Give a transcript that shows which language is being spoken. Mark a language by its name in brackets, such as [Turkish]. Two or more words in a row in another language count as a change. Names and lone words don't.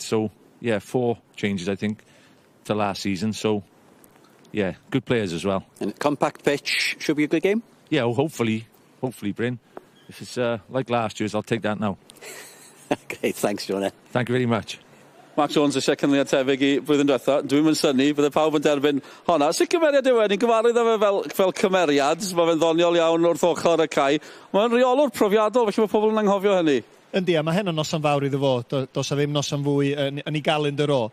[English] So, 4 changes, I think, to last season. So, good players as well. And a compact pitch, should be a good game? Yeah, hopefully, Bryn. If it's like last year's, I'll take that now. Okay, thanks, Jonah. Thank you very much. [Welsh] Mark Jones eisiau canlyniad tebyg i blwyddyn diwetha. Dwi'n mynd synnu, bydde pawb yn derbyn honna. Sut cymeriad yw e? Ni'n gyfarwydd efo fel cymeriad. Mae fe'n ddoniol iawn wrth ochr y cae. Mae'n reolwr profiadol, felly mae pobl yn anghofio hynny. Yndi, a mae hyn yn noson fawr iddo fo. Does a ddim noson fwy yn ei galendar o.